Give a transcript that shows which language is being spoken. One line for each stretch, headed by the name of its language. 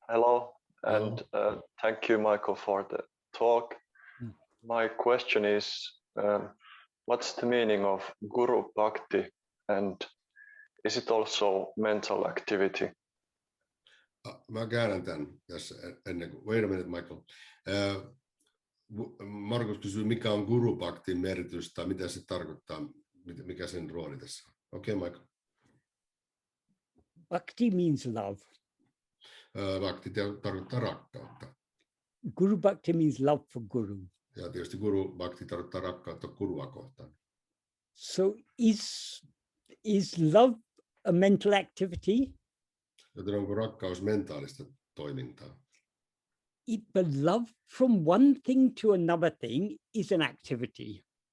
English: Hello, and thank you, Michael, for the talk. My question is, what's the meaning of guru bhakti, and is it also mental activity?
Finnish: Mä käännän tämän tässä ennen kuin...
English: Wait a minute, Michael.
Finnish: Markus kysyy, mikä on guru bhaktin merkitys tai mitä se tarkoittaa, mikä sen rooli tässä on. Okei, Michael.
English: Bhakti means love.
Finnish: Bhakti tarkoittaa rakkautta.
English: Guru bhakti means love for guru.
Finnish: Ja tietysti guru bhakti tarkoittaa rakkautta gurua kohtaan.
English: So is love a mental activity?
Finnish: Joten onko rakkaus mentaalista toimintaa?
English: But love from one thing to another thing is an activity.